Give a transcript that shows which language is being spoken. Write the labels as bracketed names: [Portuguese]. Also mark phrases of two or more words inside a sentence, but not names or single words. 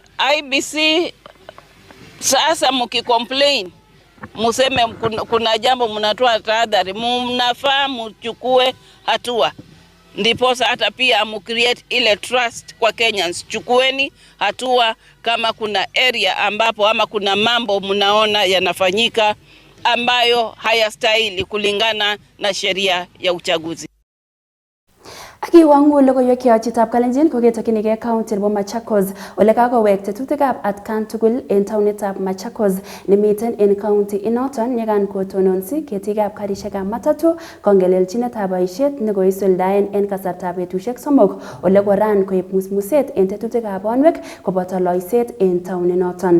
[Swahili] IBC sasa mkicomplain, museme kuna jambo mnatoa tahadhari, mnafaa mchukue hatua. Ndipo hata pia create ile trust kwa Kenyans. Chukueni hatua kama kuna area ambapo ama kuna mambo mnaona yanafanyika ambayo hayastahili kulingana na sheria ya uchaguzi. [Kalenjin] Akiwangu logoiwek chitab Kalenjin koketokyinigei county nebo Machakos ole kakowek tetutikab atkan tugul en taonitab Machakos nemiten en county inoton yekan kotononsi ketikab karishekab matatu kongelelchinetab boisiet nekoisuldaen en kasartab betusiek somok ole koran koib musmuset en tetutikab bonwek koboto loiset en taoninoton.